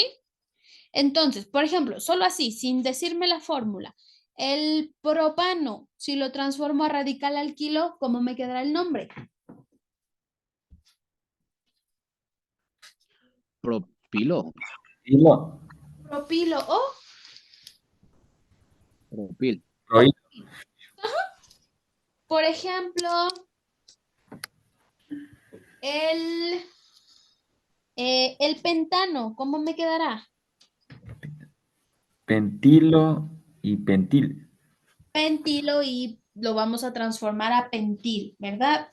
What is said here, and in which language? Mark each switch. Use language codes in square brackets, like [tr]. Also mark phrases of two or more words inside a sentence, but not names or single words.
[es] Entonces, por ejemplo, solo así, sin decirme la fórmula, el propano, si lo transformo a radical alquilo, ¿cómo me quedará el nombre? Propilo. Hilo. Propilo o Propil. Prohí- por ejemplo, el pentano, ¿cómo me quedará? Pentilo y pentil. Pentilo y lo vamos a transformar a pentil, ¿verdad?